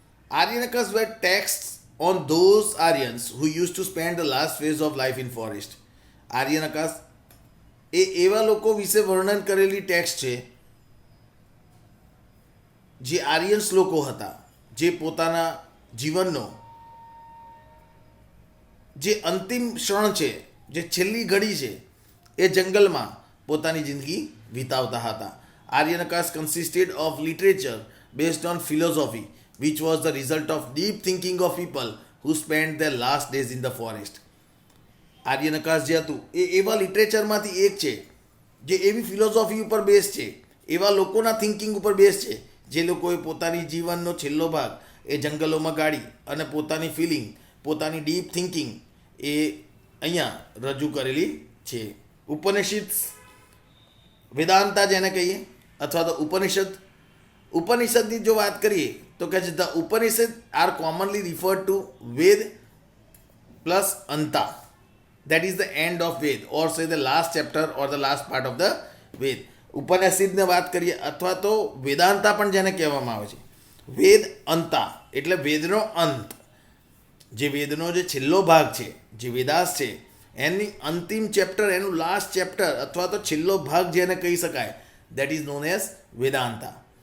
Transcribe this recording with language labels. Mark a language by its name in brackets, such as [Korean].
[English] Aranyakas were text on those Aryans who used to spend the last phase of life in forest. [Gujarati] આર્યનકાસ એ એવા લોકો વિશે વર્ણન કરેલી text છે જે આર્યન્સ લોકો હતા, જે પોતાના જીવનનો જે અંતિમ ક્ષણ છે, જે છેલ્લી ઘડી છે, એ જંગલમાં પોતાની જિંદગી વિતાવતા હતા. [English] Aranyakas consisted of literature based on philosophy which was the result of deep thinking of people who spent their last days in the forest. [Gujarati] આર્યનકાસ જે હતું એ એવા લિટરેચરમાંથી એક છે જે એવી ફિલોસોફી ઉપર બેઝ છે, એવા લોકોના થિંકિંગ ઉપર બેઝ છે જે લોકોએ પોતાની જીવનનો છેલ્લો ભાગ એ જંગલોમાં ગાળી અને પોતાની ફિલિંગ, પોતાની ડીપ થિંકિંગ એ અહીંયા રજૂ કરેલી છે. ઉપનિષદ, વેદાંતા જેને કહીએ, અથવા તો ઉપનિષદની જો વાત કરીએ તો કહે છે [English] The Upanishad are commonly referred to Veda plus anta, that is the end of Veda or say the last chapter or the last part of the Veda. [Gujarati] ઉપનિષદને વાત કરીએ અથવા તો વેદાંતા પણ જેને કહેવામાં આવે છે. વેદ અંતા એટલે વેદનો અંત, જે વેદનો જે છેલ્લો ભાગ છે, જે વેદાસ છે, એની અંતિમ ચેપ્ટર, એનું લાસ્ટ ચેપ્ટર અથવા તો છેલ્લો ભાગ જેને કહી શકાય, [English] that is known as Vedanta.